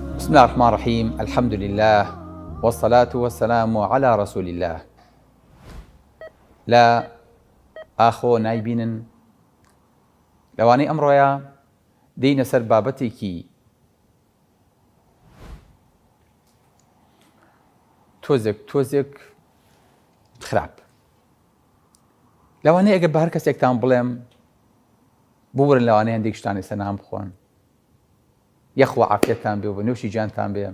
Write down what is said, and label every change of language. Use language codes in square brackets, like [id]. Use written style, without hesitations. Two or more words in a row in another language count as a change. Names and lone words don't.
[ar] بسم الله الرحمن الرحيم. الحمد لله والصلاة والسلام على رسول الله. [ckb] لا ئاخۆ نایبینن لەوانەی ئەمڕۆیە دێینە سەر بابەتێکی تۆزێک خراپ. لەوانەیە ئەگەر بە هەر کەسێکتان بڵێم بورن لەوانەیە هەندێک شتانی سەرنام بخۆن، یەخوا عافیەتتان بێ و بە نوێشی جانتان بێ.